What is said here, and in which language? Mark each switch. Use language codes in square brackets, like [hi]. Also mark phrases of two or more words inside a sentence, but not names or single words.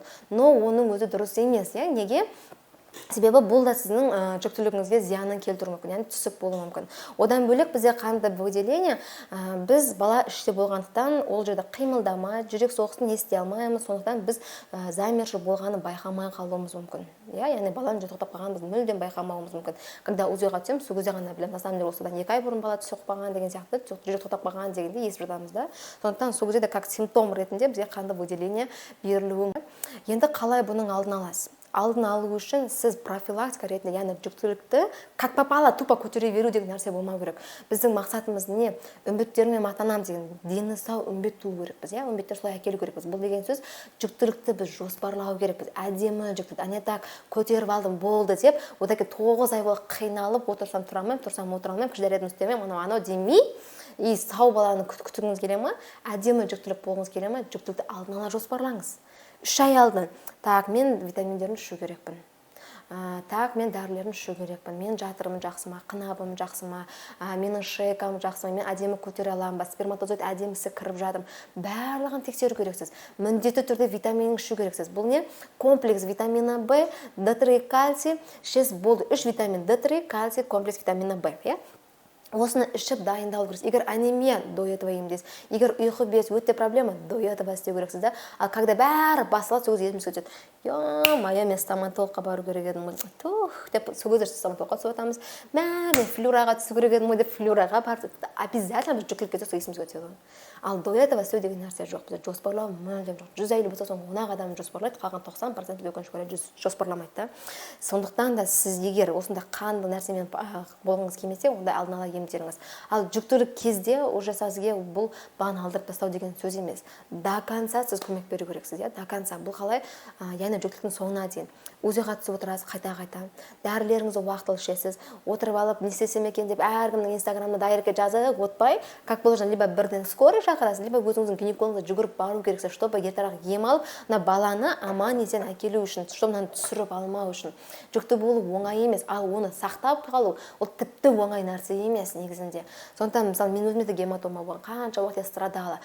[kk] Но оның өзі дұрыс емес, неге? Себебі бұл да сіздің жүктілігіңізге зиянын келтіруі мүмкін, яғни түсіп болуы мүмкін. Одан бөлек бізде қанды выделение, біз бала іште болғандықтан ол жерде қимылдамайды, жүрек соғысын ести алмаймыз, сондықтан біз замерші болғаны байқамай қалуымыз мүмкін. Яғни баланың жүрек тоқтап қалғанын біз мүлдем байқамауымыз мүмкін. Когда УЗИ-ға түсеміз, сол кезде ғана білеміз, на самом деле осыдан 2 ай бұрын бала түсіп қалған деген сияқты, жүрек тоқтап қалған дегенде естіп жатамыз да. Сондықтан сол кезде [ru] как симптом [kk] ретінде бізге қанды выделение берілуі мүмкін. Енді қалай бұның алдын аласыз? Алдын алу үшін сіз профилактика ретінде, яғни жүктілікті [ru] как попало тупо [kk] көтере беру деген нәрсе болмау керек. Біздің мақсатымыз не? Үмбеттермен мақтанамыз деген, дені сау үмбет туу керекпіз, үмбеттер солай әкелу керекпіз. Бұл деген сөз жүктілікті біз жоспарлау керекпіз. Әдемі жүктілік, ане так көтеріп алдым болды деп, одаки 9 ай болып қиналып отырсам тұра алмаймын, тұрсам отыра алмаймын, кіші дәретін істемеймін, анау демей, и сау баланы күтуіңіз келе ме? Әдемі жүктілік болғыңыз келе ме? Жүктілікті алдын ала жоспарлаңыз. 3 ай алдын, так, мен витаминдерін ішу керекпін. так, мен дәрілерін ішу керекпін, мен жатырым жақсы ма, қынабым жақсы ма, менің шейкам жақсы ма, мен әдемі көтере аламын ба, сперматозоид әдемісі кіріп жатыр, барлығын тексеру керексіз. Міндетті түрде витамин ішу керексіз. Бұл не? [ru] Комплекс витамина В, [kk] D3, кальций, 6 болды. 3 витамин D3, кальций, [ru] комплекс витамина В. [kk] Осыны ішіп дайындалу керексіз. Егер анемия, [ru] до этого [kk] емдейсіз. Егер ұйқы без өте проблема, [ru] до этого [kk] істеу керексіз. Ал когда бәрі басылады, сол кезде есіміз өтеді. Ё-моё, мен стоматологқа бару керек едім. Тух, деп сол кезде стоматологқа түсіп жатамыз. Мен флюраға түсу керек едім деп флюраға барып, обязательно біз жүктілік кетсе сол есіміз өтеді. Ал [ru] до этого [kk] істеу деген нәрсе жоқ. Бізде жоспарлау мүлдем жоқ. 150 болса соны 10 адам жоспарлайды, қалған 90% өкінішке орай жоспарламайды да. Сондықтан да сіз егер осында қанды нәрсемен болғыңыз келмесе, онда алдын ала емдеріңіз. Ал жүктілік кезде уже сізге бұл баналдырып тастау деген сөз емес. [ru] До конца [kk] сіз көмек беру керексіз, [ru] до конца. [kk] Бұл қалай? Яғни жүктіліктің соңына дейін. Өзіға түсіп отырасыз қайта-қайта. Дәрілеріңізді уақытылы ішесіз. Отырып алып, не істесем екен деп әркімнің инстаграмда дайректке жазып отпай, [ru] как положено, [kk] либо бірден скорый шақырасыз, либо өзіңіздің гинекологыңызға жүгіріп бару керексіз, чтобы ертерақ ем алып, баланы аман есен әкелу үшін, чтобы мынаны түсіріп алмау үшін. Жүкті болу оңай емес, ал оны сақтап қалу, ол тіпті оңай нәрсе емес негізінде. Сондықтан мысалы мен өзіме де гематома болған, қанша уақыт [ru] я страдала.